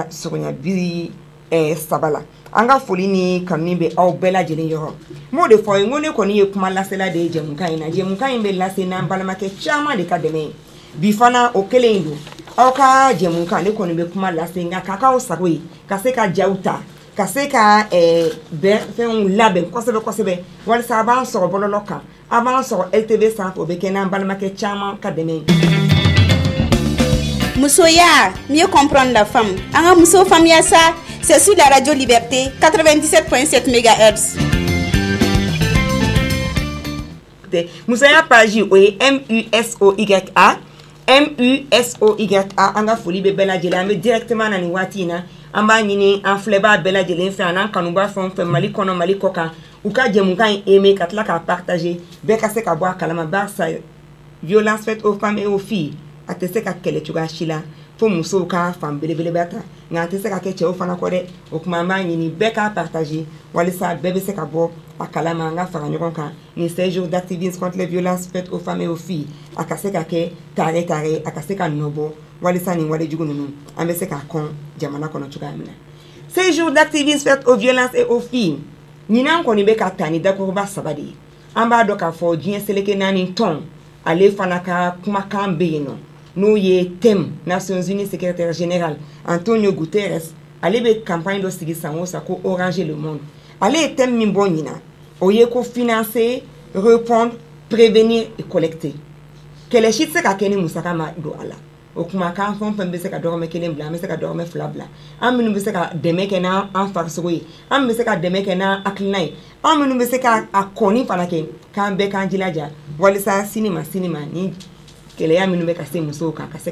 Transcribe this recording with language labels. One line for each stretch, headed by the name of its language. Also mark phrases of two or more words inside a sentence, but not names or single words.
Bambara: surunya 3 la an ka foli ni kanu bɛ aw bɛɛ lajɛlen yɔrɔ m'o de fɔ n ko ne kɔni ye kuma lasela de ye jɛmukan in na jɛmukan in bɛ lase n'an balimakɛ caman de ka dɛmɛ ye bi fana o kelen in don aw ka jɛmukan ne kɔni bɛ kuma lase nka k'a k'aw sago ye ka se ka jaw ta ka se ka fɛnw labɛn kosɛbɛ kosɛbɛ walisa a b'an sɔrɔ bɔlɔlɔ kan a b'an sɔrɔ LTV sanfɛ o bɛ kɛ n'an balimakɛ caman ka dɛmɛ ye. Musoya,
French: mieux comprendre la femme. Anga Muso Famia ça, c'est sur la radio Liberté 97.7 MHz.
Bambara: Musoya page o ye MUSOYA an ka foli bɛ bɛɛ lajɛlen an bɛ directement na ni waati in na an b'a ɲini an filɛbaa bɛɛ lajɛlen fɛ an'an kanuba fɛn o fɛn Mali kɔnɔ Mali kɔ kan u ka jɛmukan in aimer ka tila k'a partager bɛɛ ka se ka bɔ a kalama barisa
French: violence faite aux femmes et aux filles
Bambara: a tɛ se ka kɛlɛ cogoya si la fo musow ka fan belebeleba ta nka a tɛ se ka kɛ cɛw fana kɔ dɛ o kuma an b'a ɲini bɛɛ k'a partager walisa bɛɛ bɛ se ka bɔ a kalama an ka fara ɲɔgɔn kan ni
French: 16 jours d'activisme contre les violences faites aux femmes et aux filles
Bambara: a ka se ka kɛ tare tare a ka se ka nɔbɔ walisa nin walejugu ninnu an bɛ se k'a kɔn jamana kɔnɔ cogoya min na
French: 16 jours d'activisme faites aux violences et aux filles
Bambara: ɲinan kɔni bɛ ka ta ni dakuruba 3 de ye an b'a dɔn k'a fɔ diɲɛ seleke naani tɔn ale fana ka kumakan bɛ yen nɔ n'o ye thème Nations Unies
French: secrétaire général
Bambara: Antonio Guterres ale bɛ campagne dɔ sigi san o san ko
French: oranger le monde
Bambara: ale ye thème min bɔ ɲina o ye ko
French: financer répondre prévenir et collecter
Bambara: kɛlɛ si tɛ se ka kɛ ni musaka ma don a la o kuma k'an fɛn o fɛn bɛ se ka dɔrɔmɛ 1 bila an bɛ se ka dɔrɔmɛ 2 bila an minnu bɛ se ka dɛmɛ kɛ n'an farisogo ye an bɛ se ka dɛmɛ kɛ n'an hakilina ye an minnu bɛ se ka a kɔni fana kɛ k'an bɛɛ k'an jilaja walisa sini ma ni kɛlɛya minnu bɛ ka se musow kan ka se